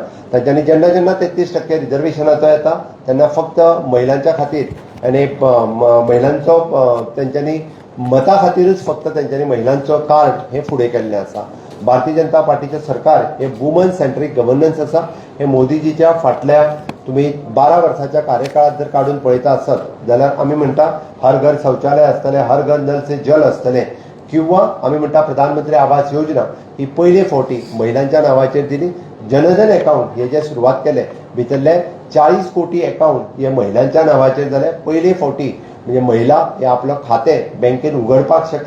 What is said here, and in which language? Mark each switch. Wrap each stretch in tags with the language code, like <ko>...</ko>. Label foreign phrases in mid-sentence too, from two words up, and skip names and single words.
<kok>तांच्यांनी जेन्ना जेन्ना 33% रिजर्वेशनाचो येता तेन्ना फक्त महिलांच्या खातीर आनी महिलांचो तेंच्यांनी मता खातीरच फक्त तेंच्यांनी महिलांचो कार्ड हे फुडें केल्लें आसा। भारतीय जनता पार्टीचें सरकार हे</kok> <en>woman centric governance</en> <kok>आसा। हे मोदीजीच्या फाटल्या तुम्ही 12 वर्साच्या कार्यकाळात जर काढून पळयता आसत जाल्यार आमी म्हणटा हर घर शौचालय आसतलें, हर घर नल से जल आसतलें, किंवा आमी म्हणटा प्रधानमंत्री आवास योजना ही पयले फावटी महिलांच्या नांवाचेर दिली। जनधन अकाउंट हे जे सुरवात केले भितरले 40 कोटी अकाउंट हे महिलांच्या नांवाचेर जाले पयले फावटी, म्हणजे महिला हे आपलं खातें बँकेन उगडपाक शकले।</kok>